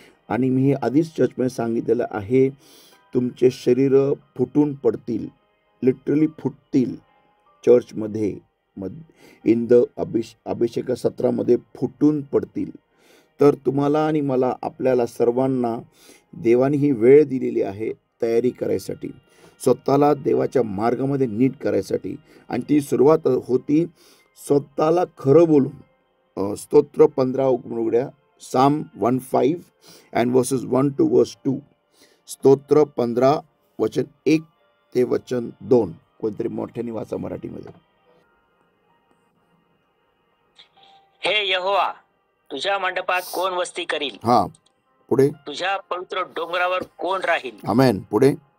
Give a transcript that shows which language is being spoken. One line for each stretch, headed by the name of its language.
Marathi: आणि मी हे आधीच चर्चमध्ये सांगितलेलं आहे, तुमचे शरीर फुटून पडतील, लिटरली फुटतील चर्चमध्ये,
English: in the
Marathi: अभिषेक सत्रामध्ये फुटून पडतील. तर तुम्हाला आणि मला, आपल्याला सर्वांना देवाने ही वेळ दिलेली आहे तयारी करायसाठी, स्वतःला देवाच्या मार्गामध्ये नीट करायसाठी. आणि ती सुरुवात होती स्वतःला खरं बोलून. स्तोत्र 15 उघड्या,
English: Psalm 15 and verses 1 to verse 2.
Marathi: स्तोत्र 15 वचन 1 ते वचन 2. कोणतरी मोठ्याने वाचा मराठीमध्ये. हे यहोवा, तुझ्या मंडपात कोण वस्ती करील? हा, पुढे. तुझ्या पवित्र डोंगरावर कोण राहील? आमेन. पुढे.